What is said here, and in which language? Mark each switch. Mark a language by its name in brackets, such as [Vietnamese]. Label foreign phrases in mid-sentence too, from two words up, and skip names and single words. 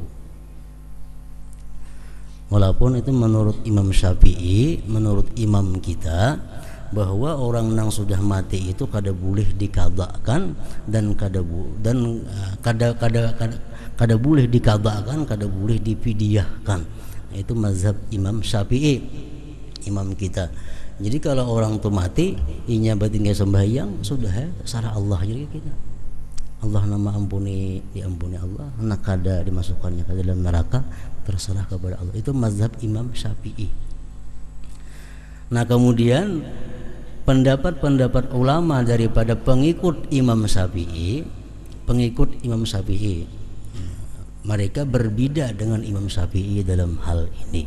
[Banjar] Walaupun itu menurut Imam Syafi'i, menurut imam kita, bahwa orang yang sudah mati itu kada boleh dikadakan dan kada boleh dikadakan, kada boleh difidyahkan. [Indonesian] Itu mazhab Imam Syafi'i, imam kita. [Banjar] Jadi kalau orang itu mati, inya batinnya sembahyang, sudah ya, terserah Allah jadi kita. Allah nama ampuni, diampuni Allah, nak kada dimasukkannya ke dalam neraka, terserah kepada Allah. [Indonesian] Itu mazhab Imam Syafi'i. Nah, kemudian pendapat-pendapat ulama daripada pengikut Imam Syafi'i pengikut Imam Syafi'i. Mereka berbeda dengan Imam Syafi'i dalam hal ini.